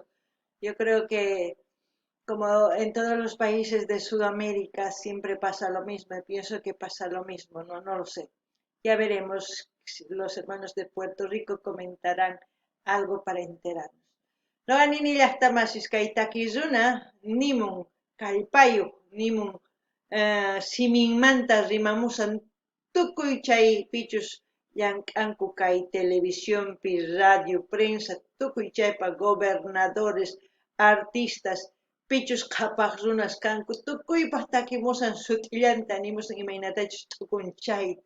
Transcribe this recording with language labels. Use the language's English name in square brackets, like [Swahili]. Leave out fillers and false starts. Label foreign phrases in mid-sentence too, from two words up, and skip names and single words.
[Spanish] Yo creo que como en todos los países de Sudamérica siempre pasa lo mismo, y pienso que pasa lo mismo, no lo sé. Ya veremos si los hermanos de Puerto Rico comentarán algo para enterarnos. [Quechua] No ni llaqtamasis kay takiyzuna nimun kallpayuq nimun siminmanta rimamusan tukuy chay pichus llank'anku kay [Spanish] televisión, radio, prensa, [Quechua] tukuy chaypa [Spanish] gobernadores, artistas, [Quechua] pichus qhapaq runas kanku, tukuypaq takimusan sut'illanta nimusan imaynatachus t'ukun chayta.